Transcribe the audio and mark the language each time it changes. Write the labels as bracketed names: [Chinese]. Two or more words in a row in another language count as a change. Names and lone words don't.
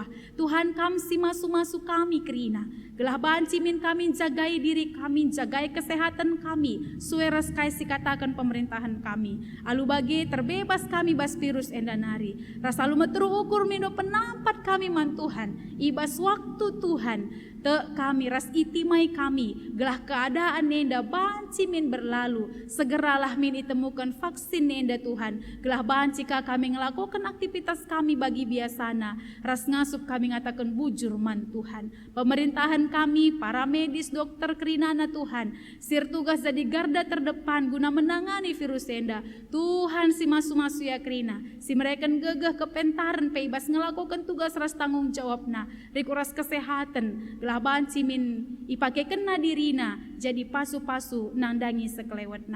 [Batak Karo] Tuhan kam si masu-masu kami kerina, gelah banci min kami jagai diri kami, jagai kesehatan kami, sueras kai si katakan pemerintahan kami. Alu bagi terbebas kami bas virus enda nari, ras alu meteru ukur mindo penampat kami man Tuhan, ibas waktu Tuhan, te kami ras itimai kami, gelah keadaan nenda banci min berlalu, segeralah min ditemukan vaksin nenda Tuhan, gelah banci kami ngelakukan aktivitas kami bagi biasana, ras ngasup kami ngatakan bujur man Tuhan. Pemerintahan kami, para medis, dokter kerinana Tuhan, sir tugas jadi [Indonesian] garda terdepan [Batak Karo] guna [Indonesian] menangani virus [Batak Karo] nenda. Tuhan si masu-masu ya kerina, si mereka gegeh kepentaran peibas ngelakukan tugas ras tanggung jawabna, rikuras kesehatan, gelah banci min ipake kena dirina, jadi pasu-pasu nandangi sekelewetna.